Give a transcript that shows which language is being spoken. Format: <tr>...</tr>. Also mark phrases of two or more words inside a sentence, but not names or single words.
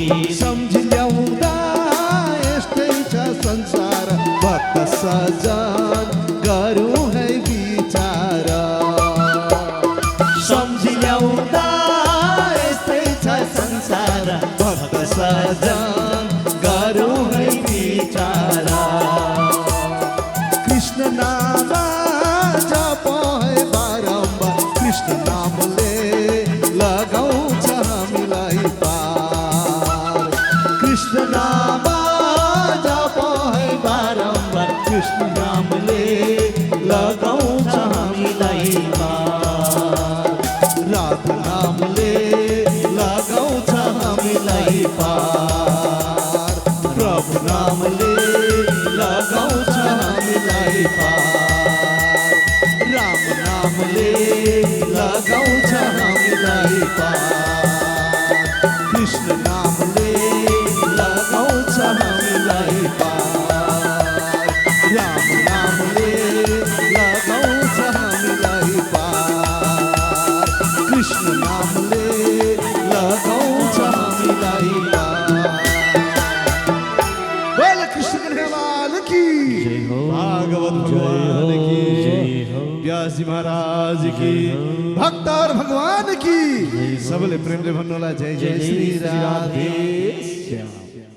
<ne>सम्झि ल्याउँदा यस्तै छ संसार भक्त सजन गरौँ है विचार सम्झि ल्याउँदा यस्तै छ संसार भक्त सजन गरौँ है विचार कृष्ण नाम जप है बारम्बार कृष्ण नामले लगाउँछ हामीलाई पार कृष्ण नाम जप है बारम्बार कृष्ण नामले लगाउँछ हामीलाई पार राधा नामले लगाउँछ हामीलाई पार प्रभु नामले लगाउँछ हामीलाई पार राम नामले लगाउँछ हामीलाई पार कृष्ण नामले लगाउँछ हामीलाई पार राम नामले लगाउँछ हामीलाई पार कृष्ण नामले लगाउँछ हामीलाई पार</ne> <hi>बोल कृष्ण कन्हैयालाल की जय हो। भागवत भगवान की व्यास जी महाराज की भक्त और भगवान की</hi> <ne>सबले प्रेमले भन्नुहोला</ne> <hi>जय जय श्री राधे श्याम।</hi>